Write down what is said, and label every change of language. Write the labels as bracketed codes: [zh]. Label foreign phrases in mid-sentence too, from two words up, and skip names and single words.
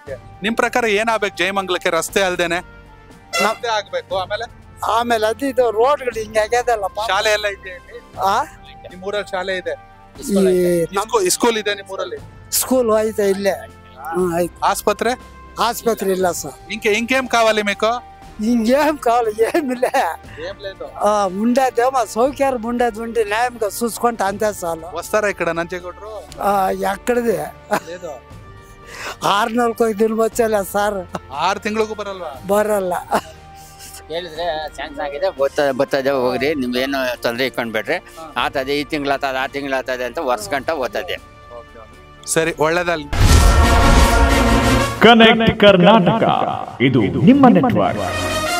[kn] ನಿಮ್ ಪ್ರಕಾರ ಏನಾಗ್ಬೇಕು ಜಯಮಂಗಲಕ್ಕೆ? ರಸ್ತೆ ಅಲ್ದೇನೆ ಆಗ್ಬೇಕು. ಆಮೇಲೆ ಇದು ರೋಡ್ಗಳು ಹಿಂಗೆ ಆಗ್ಯದಲ್ಲ. ಶಾಲೆ ಎಲ್ಲ ಇದೆ ನಿಮ್ಮೂರಲ್ಲಿ? ಶಾಲೆ ಇದೆ, ಸ್ಕೂಲ್ ಇದೆ ನಿಮ್ಮೂರಲ್ಲಿ? ಸ್ಕೂಲ್ ಐತೆ ಇಲ್ಲೇ. ಆಸ್ಪತ್ರೆ? [te] ఆసుపత్రి ಇಲ್ಲ సార్. ఇంకేం కావాలి మీకు? ఇంకేం కావాలి ఏమి లే, ఉండేదేమో సౌకర్యం ఉండేది ఉండి న్యాయంగా చూసుకుంటే అంతే చాలు. వస్తారా ఇక్కడ నంజేగౌడరు? ఎక్కడిది 6 నెలలకు 5 ದಿನ వచ్చేలే సార్. [kn] 6 ತಿಂಗಳಿಗೂ ಬರಲ್ವಾ? ಬರಲ್ಲ. ಹೇಳಿದ್ರೆ ಸ್ಯಾಂಕ್ಷನ್ ಆಗಿದೆ, ಬರ್ತದೆ ಹೋಗ್ರಿ, ನಿಮ್ಗೇನು ತೊಂದರೆ ಇಟ್ಕೊಂಡ್ಬೇಡ್ರಿ, ಆತದೆ ಈ ತಿಂಗಳಾಗ್ತದೆ ಆ ತಿಂಗಳಾಗ್ತದೆ ಅಂತ ವರ್ಷಗಂಟ ಓದ್ತದೆ. ಸರಿ, ಒಳ್ಳೇದಲ್ಲ. ಕನೆಕ್ಟ್ ಕರ್ನಾಟಕ, ಇದು ನಿಮ್ಮ ನೆಟ್ವರ್ಕ್.